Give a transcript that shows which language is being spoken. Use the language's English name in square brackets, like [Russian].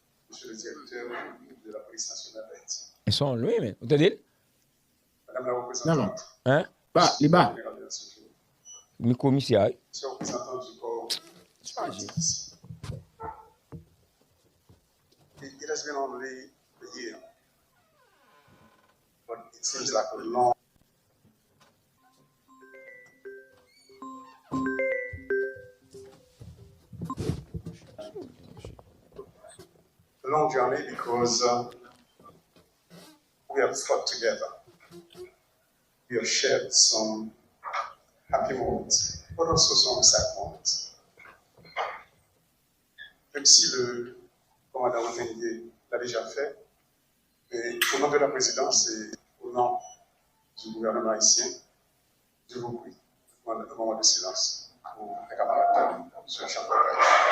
[French] Monsieur le directeur de la police nationale d'Haïti. Ils sont loin, mais vous entendez? Madame la représentante. Hein? Bah, les bas. Mi commissaire. Monsieur le représentant du corps. [English] It has been only a year, but it seems like a long journey because we have fought together. We have shared some happy moments, but also some sad moments. [French] Même si le commandant Otengue l'a déjà fait, mais au nom de la présidence et au nom du gouvernement haïtien, je vous prie un moment de silence pour les camarades sur le champ de bataille.